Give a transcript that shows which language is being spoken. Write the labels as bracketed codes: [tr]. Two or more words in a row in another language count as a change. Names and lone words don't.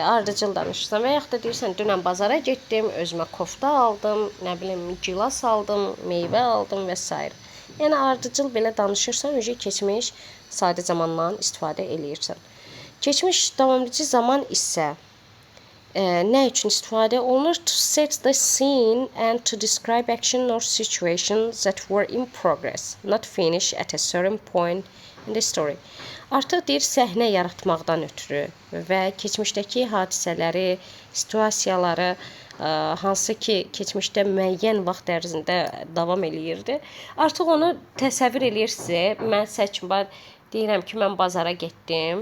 [az] ardıcıl danışırsan və yaxud da deyirsən, dünən bazara getdim, özümə kofta aldım, nə bilim, gilas aldım, meyvə aldım və s. Yəni ardıcıl belə danışırsan, keçmiş sadə zamandan istifadə eləyirsən. Keçmiş davamlıcı zaman isə nə üçün istifadə olunur? [en] To set the scene and to describe action or situations that were in progress, not finished at a certain point in the story. [az] Artıq deyir səhnə yaratmaqdan ötürü və keçmişdəki hadisələri, situasiyaları, hansı ki keçmişdə müəyyən vaxt ərzində davam eləyirdi. Artıq onu təsəvvür eləyirsiniz. Mən seçim deyirəm ki, mən bazara getdim.